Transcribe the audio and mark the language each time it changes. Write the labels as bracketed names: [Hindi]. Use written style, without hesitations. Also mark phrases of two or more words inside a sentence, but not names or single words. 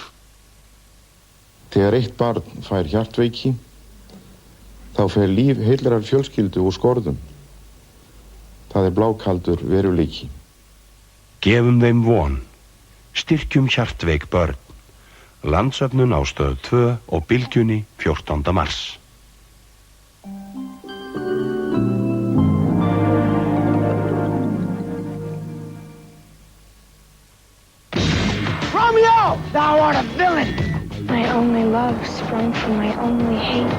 [Icelandic] Þegar eitt barn fær hjartveiki, þá fer líf heillar fjölskyldu úr skorðum. Það blákaldur veruleiki. Gefum þeim von. Styrkjum hjartveik börn. Landsöfnun á Stöð 2 og Bylgjunni 14. mars. [English] Romeo! Thou art a villain! My only love sprung from my only hate.